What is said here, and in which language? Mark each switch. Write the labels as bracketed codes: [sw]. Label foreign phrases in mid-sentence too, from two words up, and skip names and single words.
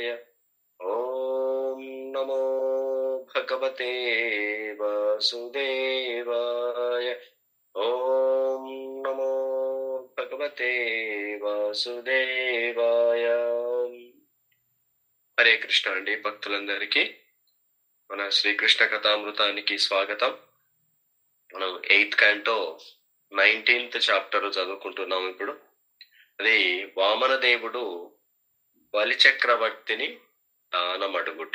[sa] ॐ नमो भगवते वासुदेवाय। ॐ नमो भगवते वासुदेवाय। [te] హరే కృష్ణ అండి భక్తులందరికీ మన శ్రీకృష్ణ కథామృతానికి స్వాగతం. మనం [en] 8th canto 19th chapter [te] చదువుకుంటున్నాం ఇప్పుడు. అది వామన దేవుడు బలి చక్రవర్తిని దానమడుగుట.